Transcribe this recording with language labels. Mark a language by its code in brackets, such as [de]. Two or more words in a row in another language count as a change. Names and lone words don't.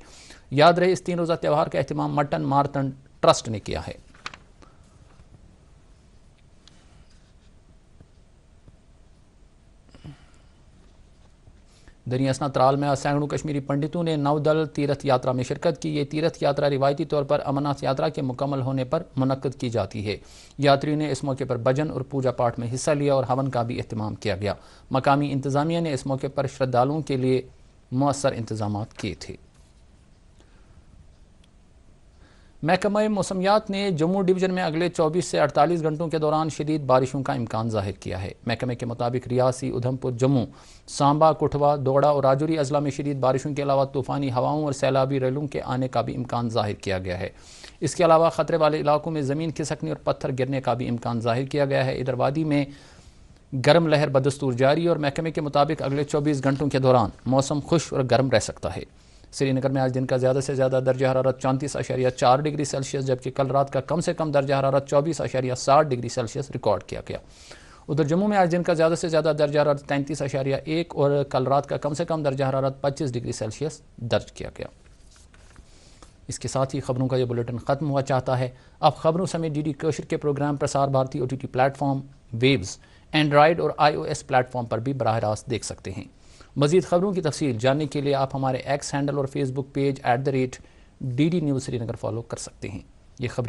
[ur] یاد رہے اس 3 روزہ تہوار کا اہتمام مٹن مارتن ٹرسٹ نے کیا ہے۔ دریا اسنا ترال میں آج سینکڑوں کشمیری پنڈتوں نے 9 دل تیرتھ یاترا میں شرکت کی۔ یہ تیرتھ یاترا روایتی طور پر امرناتھ یاترا کے مکمل ہونے پر منعقد کی جاتی ہے۔ یاتریوں نے اس موقع پر بھجن اور پوجا پاٹ میں حصہ لیا اور ہون کا بھی اہتمام کیا گیا۔ مقامی انتظامیہ نے اس موقع پر شردھالوؤں کے لیے مؤثر انتظامات کیے تھے۔ محکمہ موسمیات نے جموں ڈویژن میں اگلے 24 سے 48 گھنٹوں کے دوران شدید بارشوں کا امکان ظاہر کیا ہے۔ محکمے کے مطابق ریاسی، ادھمپور، جموں، سانبا، کٹھوا، دوڑا اور راجوری اضلاع میں شدید بارشوں کے علاوہ طوفانی ہواؤں اور سیلابی ریلوں کے آنے کا بھی امکان ظاہر کیا گیا ہے۔ اس کے علاوہ خطرے والے علاقوں میں زمین کھسکنے اور پتھر گرنے کا بھی امکان ظاہر کیا گیا ہے۔ ادھر وادی میں گرم لہر بدستور جاری اور محکمے کے مطابق اگلے 24 گھنٹوں کے دوران موسم خشک اور گرم رہ سکتا ہے۔ سری نگر میں آج دن کا زیادہ سے زیادہ درجہ حرارت 34.4 ڈگری سیلسیس جبکہ کل رات کا کم سے کم درجہ حرارت 24.7 ڈگری سیلسیس ریکارڈ کیا گیا۔ ادھر جموں میں آج دن کا زیادہ سے زیادہ درجہ حرارت 33.1 اور کل رات کا کم سے کم درجہ حرارت 25 ڈگری سیلسیس درج کیا گیا۔ اس کے ساتھ ہی خبروں کا یہ بلیٹن ختم ہوا چاہتا ہے۔ اب خبروں سمیت DD کشر کے پروگرام پرسار بھارتی OTT پلیٹ فارم، ویبز، اینڈرائیڈ اور iOS پلیٹ فارم پر بھی براہ راست دیکھ سکتے ہیں۔ مزید خبروں کی تفصیل جاننے کے لیے آپ ہمارے ایکس ہینڈل اور فیس بک پیج @DD نیوز سری نگر فالو کر سکتے ہیں۔